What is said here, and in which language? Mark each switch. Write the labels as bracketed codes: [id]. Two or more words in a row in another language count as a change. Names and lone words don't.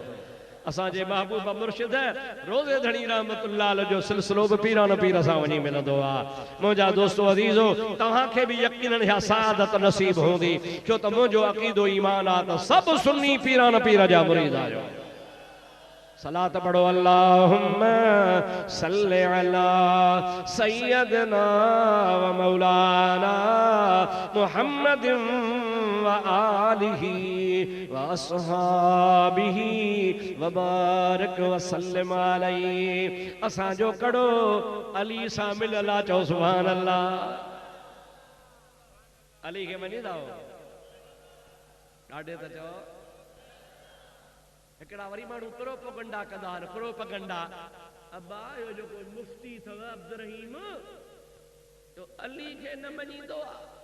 [sd] असांजे महबूब मुर्शिद रोज़े धणी [ar] رحمة الله عليه [sd] जो सिलसिलो बि पीरान पीर सां वञी मिलंदो आहे। मुंहिंजा दोस्तो अज़ीज़ो, तव्हांखे बि यकीनन इहा सादत नसीब हूंदी, छो त मुंहिंजो अक़ीदो ईमान आहे त सभु सुन्नी पीरान पीर जा मुरीद आहियो। सलात पढ़ो [ar] اللهم صل على سيدنا و مولانا محمد و آله و أصحابه و بارك و سلم عليه. [sd] असांजो कड़ो अली सां मिलियल आहे, चओ [ar] سبحان الله. [sd] अली खे मञींदा हो ॾाढे त चओ। हिकिड़ा वरी माण्हू प्रोपगंडा कंदा आहिनि, प्रोपगंडा अब्बा इहो जेको मुफ्ती अथव अब्दुर्रहीम तो अली खे न मञींदो आहे।